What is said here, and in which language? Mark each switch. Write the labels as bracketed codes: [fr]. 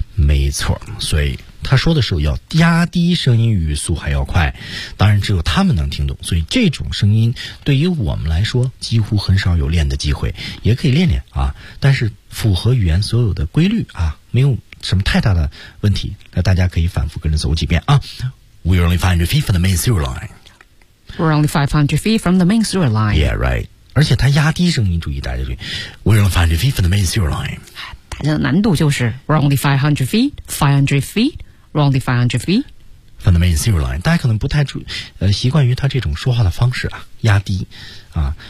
[zh] 没错，所以他说的时候要压低声音，语速还要快，当然只有他们能听懂，所以这种声音对于我们来说几乎很少有练的机会，也可以练练啊，但是符合语言所有的规律啊，没有什么太大的问题，那大家可以反复跟着走几遍啊。 [en] We're only 500 feet from the main sewer line。 We're only 500 feet from the main sewer line. Yeah, right. [zh] 而且它压低声音，注意大家注意。 [en] We're only 500 feet from the main sewer line. [zh] 大家的难度就是 [en] We're only 500 feet, 500 feet, We're only 500 feet from the main sewer line. [zh] 大家可能不太习惯于他这种说话的方式啊，压低啊。